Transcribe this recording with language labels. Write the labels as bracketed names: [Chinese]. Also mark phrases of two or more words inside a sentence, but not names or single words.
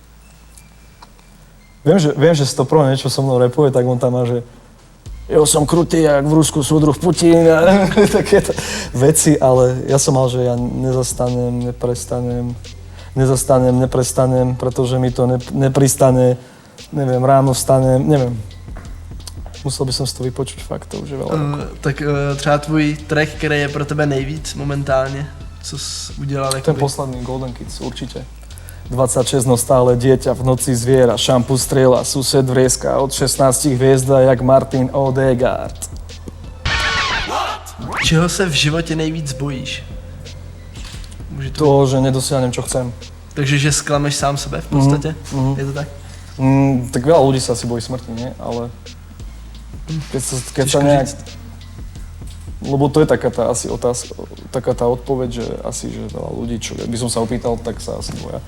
[Slovak] Viem, že Stopro niečo so mnou rapuje, tak on tam má, [Czech] že jo, [Slovak] som krutý, jak v Rusku súdruh Putin a takéto veci, ale ja som mal, že ja neprestanem, pretože mi to nepristane, neviem, ráno vstanem, neviem. Musel by som si to vypočuť fakt, to už je veľa. [Czech] Tak třeba tvůj track, který je pro tebe nejvíc momentálně, co jsi udělal? [Slovak] Ten posledný Golden Kids, určite. 26, no stále dieťa, v noci zviera, šampu strieľa, sused vrieska, od 16 hviezda, jak Martin Odegaard. [Czech] Čeho se v životě nejvíc bojíš? [Slovak] To, že nedosiahnem, čo chcem. [Czech] Takže, že sklameš sám sebe v podstatě? Je to tak? [Slovak] Tak veľa ľudí sa asi bojí smrti, nie? Ale keď sa nejak... Lebo to je taká tá asi otázka, taká tá odpoveď, že asi, že veľa ľudí, čo by som sa opýtal, tak sa asi boja.